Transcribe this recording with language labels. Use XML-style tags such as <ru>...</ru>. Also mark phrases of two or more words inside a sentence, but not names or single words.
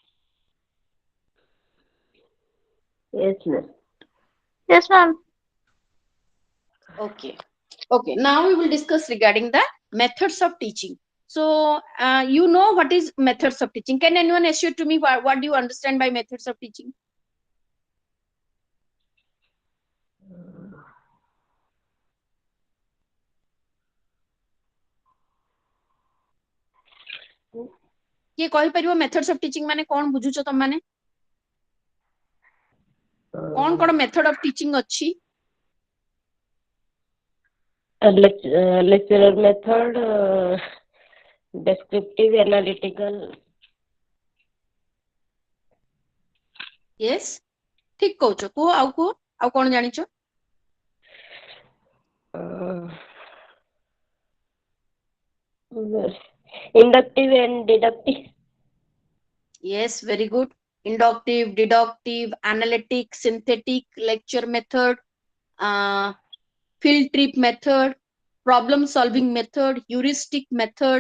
<en>Yes, ma'am. Yes, ma'am. Okay. Okay. Now we will discuss regarding the methods of teaching. So you know what is methods of teaching? Can anyone assure to me what do you understand by methods of teaching?</en> <or>କିଏ କହିପାରିବ</or> <en>methods of teaching</en> <or>ମାନେ କଣ ବୁଝୁଛ ତମ ମାନେ? କଣ</or> <en>method of teaching</en> <or>ଅଛି?</or> <en>Lecturer method, descriptive, analytical. Yes.</en> <or>ଠିକ କହୁଛ, କୁହ ଆଉ କଣ ଜାଣିଛ?</or> <en>Inductive and deductive. Yes, very good. Inductive, deductive, analytic, synthetic, lecture method, field trip method, problem solving method, heuristic method.</en>